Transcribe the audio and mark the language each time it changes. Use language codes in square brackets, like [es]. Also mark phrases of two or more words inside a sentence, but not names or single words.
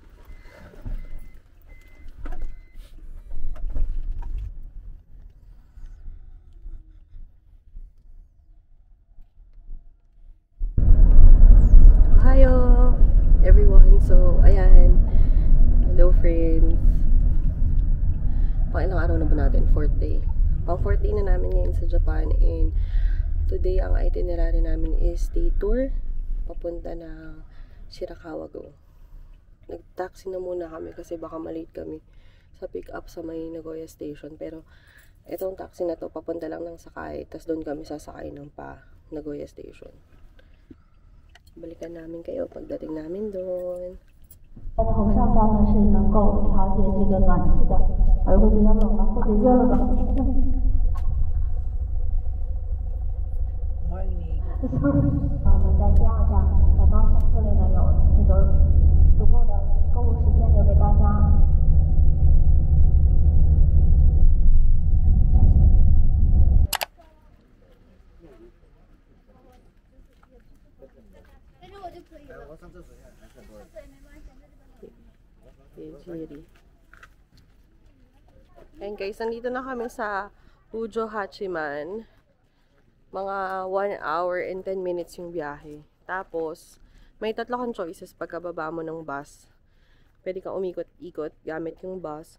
[en] Ohio, everyone. So, [tl] ayan. Hello, friends. Pang ilang araw na ba natin? [en] 4th day. [tl] Pang [en] 4th day [tl] na namin ngayon sa Japan, [en] and today, [tl] ang itinerary namin [en] is day tour [tl] papunta na Shirakawa Go. Nag-taxi na muna kami kasi baka malate kami sa pick-up sa may Nagoya Station. Pero, itong taxi na to, papunta lang ng Sakay. Tapos doon kami sasakay ng Nagoya Station. Balikan namin kayo pagdating namin doon. [zh] 头上方呢是能够调节这个暖气的，而会觉得冷了或者热了的。我们在第二站在高城这里呢有这个足够的购物时间留给大家。但是我就可以了。我上厕所呀，还是多。对，没关系，在这边。 [en] And guys, [tl] nandito na kami sa Ujo Hachiman. Mga [en] 1 hour and 10 minutes [tl] yung biyahe. Tapos, may tatlo kang choices pagkababa mo ng bus. Pwede kang umikot-ikot gamit yung bus.